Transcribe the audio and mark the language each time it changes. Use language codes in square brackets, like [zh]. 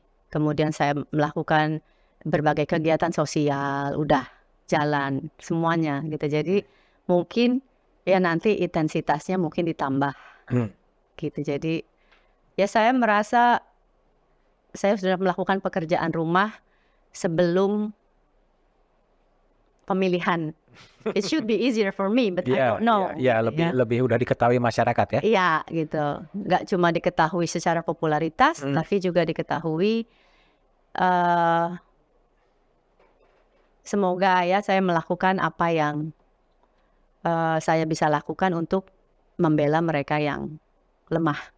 [id] Kemudian saya melakukan berbagai kegiatan sosial, udah jalan semuanya gitu. Jadi mungkin ya nanti intensitasnya mungkin ditambah gitu. Jadi ya saya merasa saya sudah melakukan pekerjaan rumah sebelum pemilihan. [en] It should be easier for me, but I don't know. [id] Ya, lebih udah diketahui masyarakat ya. Iya gitu. Nggak cuma diketahui secara popularitas, tapi juga diketahui. Semoga ya saya melakukan apa yang saya bisa lakukan untuk membela mereka yang lemah.